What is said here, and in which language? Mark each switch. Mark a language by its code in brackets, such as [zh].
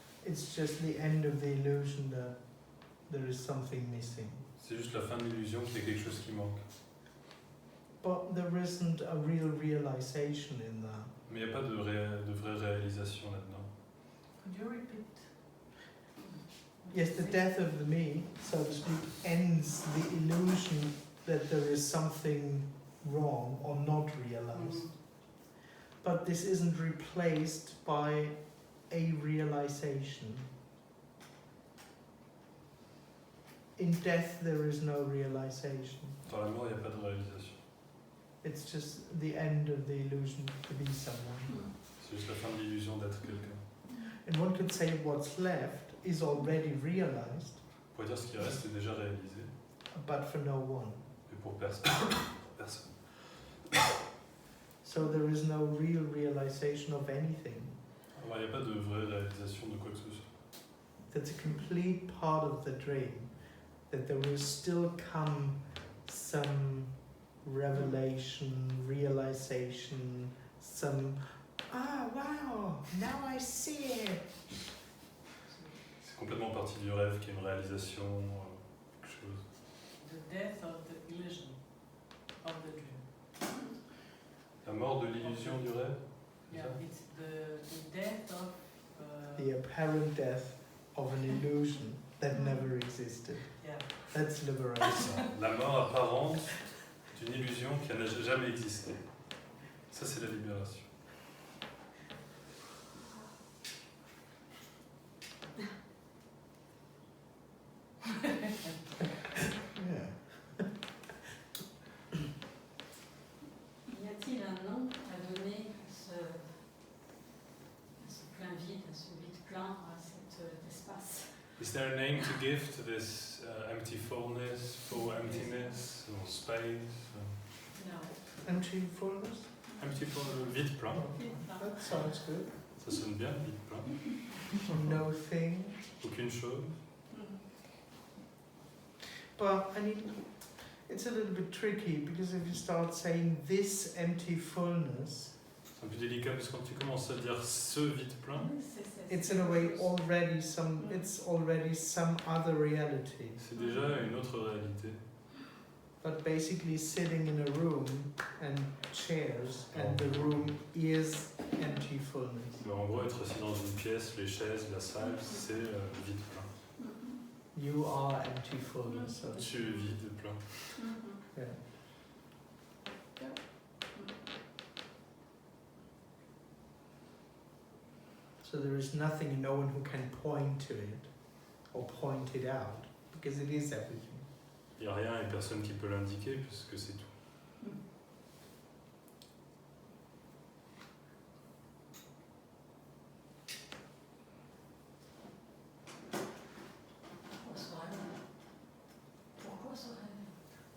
[en] It's just the end of the illusion that there is something missing. [fr] c'est juste la fin de l'illusion qu'il y a quelque chose qui manque. [en] But there isn't a real realization in that. [fr] Mais il n'y a pas de vraie réalisation là-dedans. [en] Could you repeat? Yes, the death of the me, so to speak, ends the illusion that there is something wrong or not realized. But this isn't replaced by a realization. In death, there is no realization. [fr] Dans la mort, il n'y a pas de réalisation. [en] It's just the end of the illusion to be someone. [fr] C'est juste la fin de l'illusion d'être quelqu'un. [en] And one could say what's left is already realized, [fr] On pourrait dire ce qui reste est déjà réalisé, [en] but for no one. [fr] mais pour personne. Personne. [en] So there is no real realization of anything. [fr] Alors, il n'y a pas de vraie réalisation de quoi que ce soit. [en] That's a complete part of the dream, that there will still come some revelation, realization, some, ah wow, now I see it. [fr] C'est complètement partie du rêve qu'il y a une réalisation, quelque chose. [en] The death of the illusion of the dream. [fr] La mort de l'illusion du rêve, c'est [en] Yeah, [fr] ça? [en] it's the death of The apparent death of an illusion that never existed. yeah. That's liberation. [fr] La mort apparente d'une illusion qui n'a jamais existé. Ça, c'est la libération. [en] Yeah. [fr] Y a-t-il un nom à donner à ce plein vide, à ce vide plein, à cet espace? [en] Is there a name to give to this empty fullness, full emptiness, or space? No. Empty fullness? Empty full, [fr] vide plein. [en] That sounds good. [fr] Ça sonne bien, vide plein. [en] No thing. [fr] Aucune chose. [en] But I mean, it's a little bit tricky because if you start saying this empty fullness, [fr] C'est un peu délicat parce que quand tu commences à dire ce vide plein, [en] it's in a way already some. It's already some other reality. [fr] c'est déjà une autre réalité. [en] But basically, sitting in a room and chairs, and the room is empty fullness. [fr] Mais en gros, être assis dans une pièce, les chaises, la salle, c'est vide plein. [en] You are empty fullness. So to [fr] Tu es vide plein. [en] yeah. So there is nothing and no one who can point to it or point it out because it is everything. [fr] Il n'y a rien et personne qui peut l'indiquer puisque c'est tout. Pourquoi ce rêve?